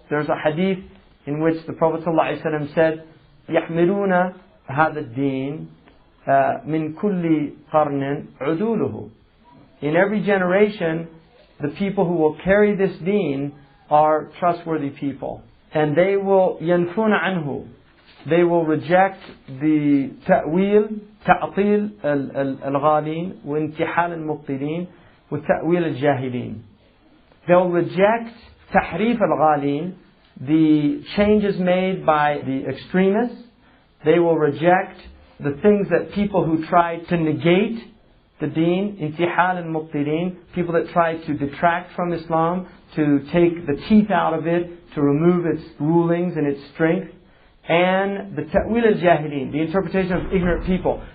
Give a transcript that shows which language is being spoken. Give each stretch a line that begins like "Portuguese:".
English: There's a hadith in which the Prophet ﷺ said,
Arabic: يحملون هذا الدين من كل قرن عدوله.
English: In every generation, the people who will carry this deen are trustworthy people. And they will
Arabic: ينفون عنه.
English: They will reject the
Arabic: تأويل, تعطيل الغالين وانتحال المبطلين وتأويل الجاهلين.
English: They'll reject
Arabic: تحريف الغالين,
English: the changes made by the extremists. They will reject the things that people who try to negate the deen, intihal al-mubtilin, people that try to detract from Islam, to take the teeth out of it, to remove its rulings and its strength, and the ta'wil al-jahilin, the interpretation of ignorant people.